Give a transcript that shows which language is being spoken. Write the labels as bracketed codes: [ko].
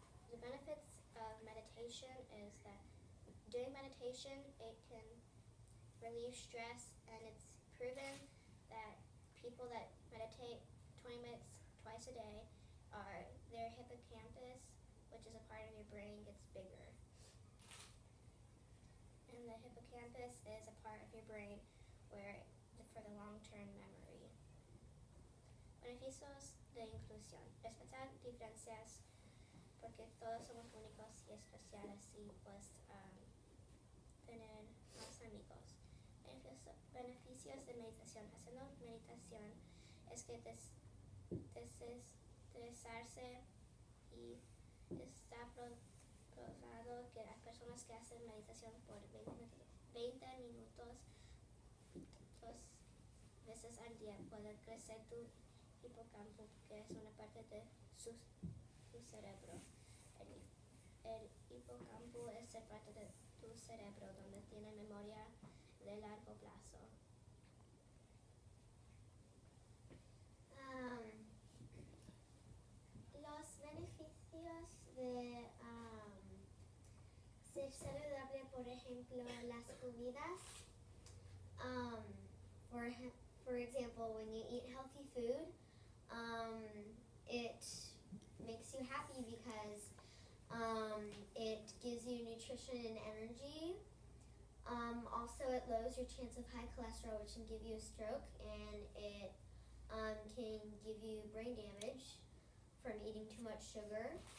[en] The benefits of meditation is that doing meditation, it can relieve stress, and it's proven that people that meditate 20 minutes twice a day, their hippocampus, which is a part of your brain, gets bigger. And the hippocampus is a part of your brain for the long-term memory. [es] Beneficios de inclusión. Respetar diferencias porque todos somos únicos y especiales y pues tener más amigos. beneficios de meditación. Haciendo meditación es que desestresarse y está probado que las personas que hacen meditación por 20 minutos 2 veces al día pueden crecer tu hipocampo, que es una parte de tu cerebro. El hipocampo es la parte de tu cerebro donde tiene memoria de largo plazo. Los beneficios de ser saludable, por ejemplo, las comidas. [en] For example, when you eat healthy food, it makes you happy because it gives you nutrition and energy. Also, it lowers your chance of high cholesterol, which can give you a stroke, and it can give you brain damage from eating too much sugar.